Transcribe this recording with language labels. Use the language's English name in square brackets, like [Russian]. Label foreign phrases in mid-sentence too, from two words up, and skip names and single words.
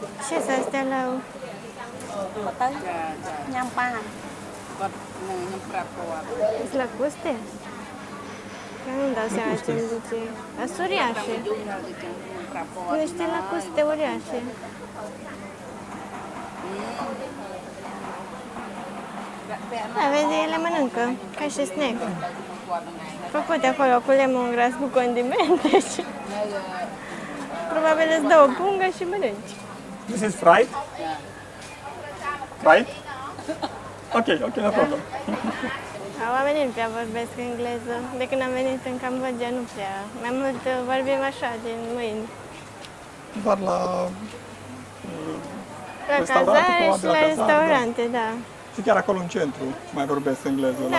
[Romanian] Ce sunt astea la... [Khmer] គាត់ទៅញ៉ាំបានគាត់នឹងខ្ញុំប្រាប់គាត់ [Romanian] Sunt lacuste? Că nu-mi dau seama ce îmi zice. Sunt uriașe. [Khmer] យូរដល់ទៅចឹងខ្ញុំប្រាប់គាត់ [Romanian] Niște lacuste uriașe. Da, vezi, ele mănâncă, ca și snack. Făcute acolo cu lemongrass cu condimente și... Probabil îți dă o pungă și mănânci. [English] This is fried? Fried? Ok, no problem. [Romanian] Oamenii nu prea vorbesc engleză. De când am venit în Cambodgia, nu prea. Mai mult vorbim așa, din mâini. Doar la La restaurante, cazare probabil și la la cazare, restaurante, da. și chiar acolo în centru mai vorbesc engleză, la